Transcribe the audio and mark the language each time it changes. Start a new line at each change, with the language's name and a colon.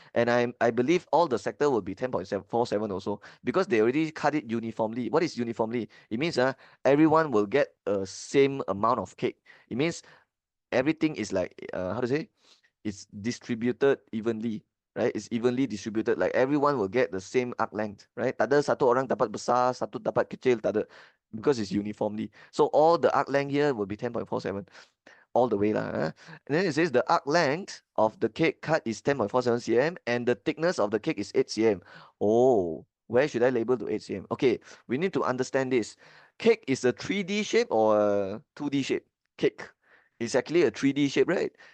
English: And I believe all the sector will be 10.47 also, because they already cut it uniformly. What is uniformly? It means everyone will get a same amount of cake. It means everything is like how to say? It's distributed evenly, right? It's evenly distributed. Like everyone will get the same arc length, right?
Malay: Tak ada satu orang dapat besar, satu dapat kecil, tak ada,
English: because it's uniformly. So all the arc length here will be 10.47 all the way lah. And then it says the arc length of the cake cut is 10.47 cm and the thickness of the cake is 8 cm. Oh, where should I label to 8 cm? Okay, we need to understand this. Cake is a 3D shape or a 2D shape? Cake is actually a 3D shape, right?